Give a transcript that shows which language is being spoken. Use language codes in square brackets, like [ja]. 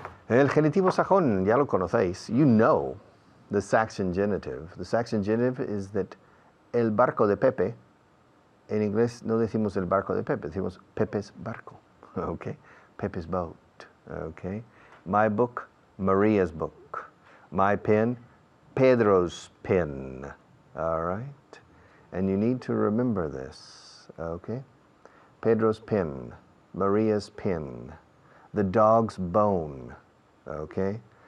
[es] El genitivo sajón, ya lo conocéis. [en] You know the Saxon genitive. The Saxon genitive is that [es] el barco de Pepe, en inglés no decimos el barco de Pepe, decimos Pepe's barco. [en] Okay, Pepe's boat. Okay, my book, Maria's book. My pen, Pedro's pen. All right, and you need to remember this. Okay. Pedro's pen, Maria's pen, the dog's bone, okay?